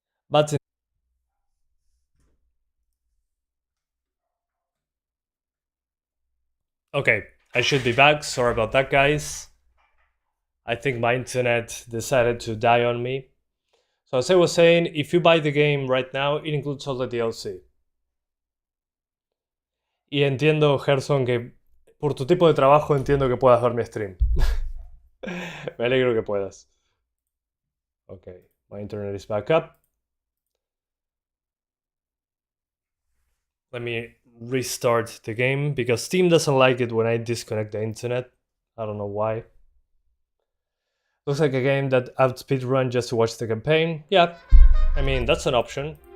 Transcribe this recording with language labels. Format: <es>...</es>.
<en>But okay, I should be back. Sorry about that, guys. I think my internet decided to die on me. So as I was saying, if you buy the game right now, it includes all the DLC.</en> <es>Y entiendo, Gerson, que por tu tipo de trabajo entiendo que puedas ver mi stream. Me alegro que puedas.</es> <en>Okay, my internet is back up. Let me restart the game because Steam doesn't like it when I disconnect the internet. I don't know why. Looks like a game that I'd speedrun just to watch the campaign. Yeah, I mean, that's an option.</en>